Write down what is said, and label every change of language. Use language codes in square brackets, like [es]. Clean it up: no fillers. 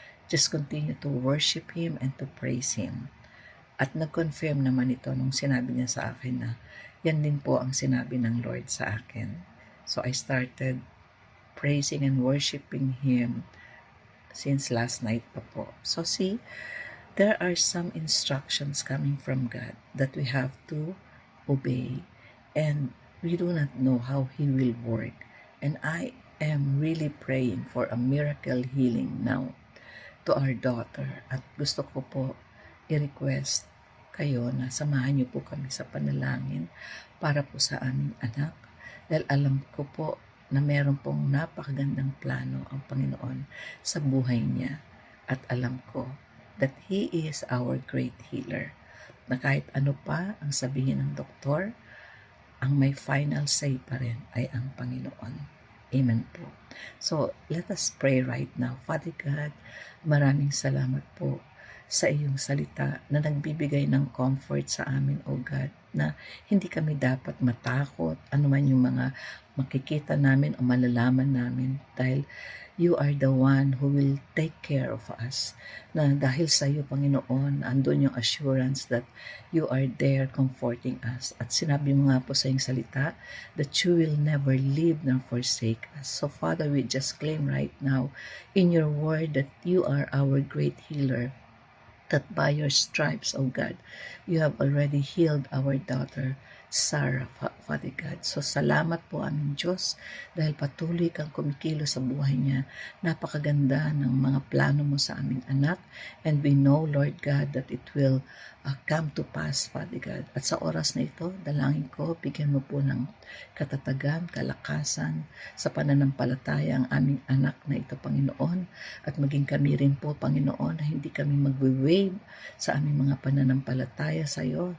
[en] Just continue to worship Him and to praise Him. [tl] At nag-confirm naman ito nung sinabi niya sa akin na, yan din po ang sinabi ng Lord sa akin. [en] So I started praising and worshiping Him since last night pa po. So see, there are some instructions coming from God that we have to obey, and we do not know how He will work. And I am really praying for a miracle healing now to our daughter. [tl] At gusto ko po i-request kayo na samahan niyo po kami sa panalangin para po sa aming anak. Dahil alam ko po na meron pong napakagandang plano ang Panginoon sa buhay niya. At alam ko [en] that He is our great healer. [tl] Na kahit ano pa ang sabihin ng doktor, ang may final say pa rin ay ang Panginoon. Amen po. [en] So, let us pray right now. [tl] Father God, maraming salamat po sa iyong salita na nagbibigay ng comfort sa amin, O God, na hindi kami dapat matakot anuman yung mga makikita namin o malalaman namin dahil [en] you are the one who will take care of us. [tl] Na dahil sa iyo, Panginoon, andun yung assurance [en] that you are there comforting us. [tl] At sinabi mo nga po sa iyong salita [en] that you will never leave nor forsake us. So Father, we just claim right now in your word that you are our great healer, that by your stripes, O God, you have already healed our daughter, Sarah, Father God. [tl] So salamat po aming Diyos dahil patuloy kang kumikilo sa buhay niya. Napakaganda ng mga plano mo sa aming anak, [en] and we know, Lord God, that it will come to pass, Father God. [tl] At sa oras na ito, dalangin ko, bigyan mo po ng katatagan, kalakasan sa pananampalataya ang aming anak na ito, Panginoon, at maging kami rin po, Panginoon, na hindi kami magwe-wave sa aming mga pananampalataya sa iyo.